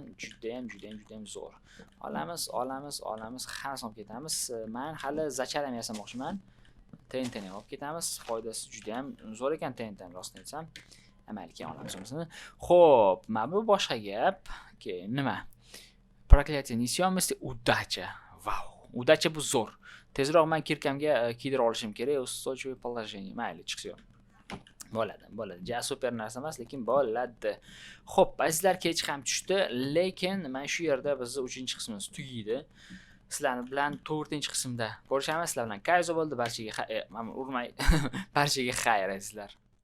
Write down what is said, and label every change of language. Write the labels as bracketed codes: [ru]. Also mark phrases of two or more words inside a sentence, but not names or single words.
[uz] Juda ham zo'r. Olamiz, hammasini olib ketamiz. Men hali zacharam yasamoqchiman. TNT ni olib ketamiz. Foydasi juda ham zo'r ekan TNT rostini aytsam. Amalga olamiz unisini. Xo'p, mana bu boshqa gap. Nima? [ru] Проклятие несёмости, удача. [uz] Vau, удача bu zo'r. Tezroq men kirkamga kiydirib olishim kerak. [ru] Устойчивое положение. [uz] Mayli, chiqsin. Bo'ladi. Ja super narsa emas, lekin bo'ladi. Xo'p, azizlar kech ham tushdi, lekin men shu yerda bizni 3-qismimiz tugaydi. Sizlar bilan 4-qismda ko'rishamiz. Sizlar bilan kayzo bo'ldi. Barchaga urmay barchaga xayr azizlar.